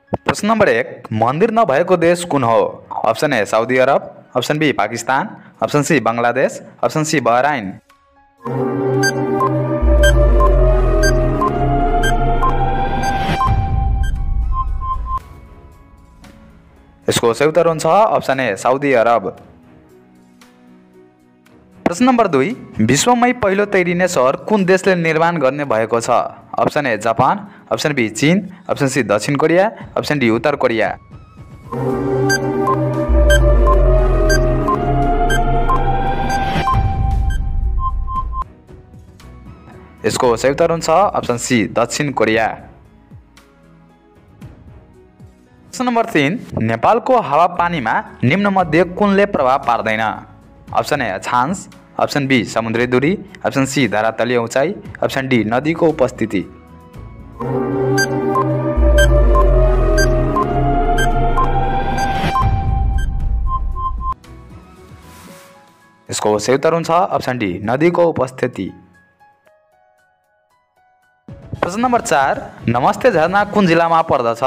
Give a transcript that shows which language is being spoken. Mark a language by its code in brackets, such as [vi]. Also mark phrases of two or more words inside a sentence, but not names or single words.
[ne] प्रश्न नंबर 1, मंदिर नभएको देश कुन हो? [en] option A सऊदी अरब, option B पाकिस्तान, option C बांग्लादेश, option C बहराइन। [ne] यसको सही उत्तर हुन्छ [en] option A [ne] सऊदी अरब। प्रश्न नंबर 2, विश्वमै पहिलो तैरिने सहर कुन देशले निर्माण गर्ने भएको छ? [en] option A जापान, option B चीन, option C दक्षिण कोरिया, option D उत्तर कोरिया। [ne] यसको सही उत्तर हुन्छ [en] option C [ne] दक्षिण कोरिया। प्रश्न नंबर 3, नेपालको हावापानीमा निम्नमध्ये कुनले प्रभाव पार्दैन? [en] option A अक्षांश, option B [ne] समुद्री दूरी, [en] option C [ne] धरातलीय उचाइ, [en] option D [ne] नदीको उपस्थिति। यसको सही उत्तर हुन्छ [en] option D [ne] नदीको उपस्थिति। प्रश्न नंबर 4, नमस्ते झरना कुन जिल्लामा पर्दछ?